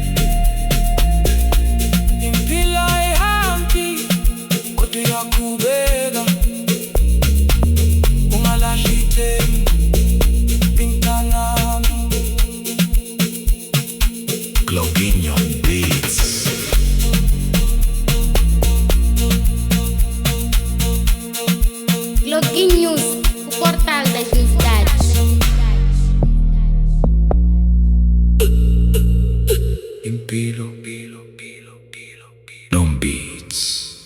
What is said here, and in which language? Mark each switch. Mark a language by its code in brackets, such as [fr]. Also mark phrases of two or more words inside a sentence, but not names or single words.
[zu] Impilo ayihambi kodwa iyaqhubeka, ungalahli ithemba mntanami. [pt] Globinho Beats. Login News, o portal das novidades. [zu] Impilo, non beats.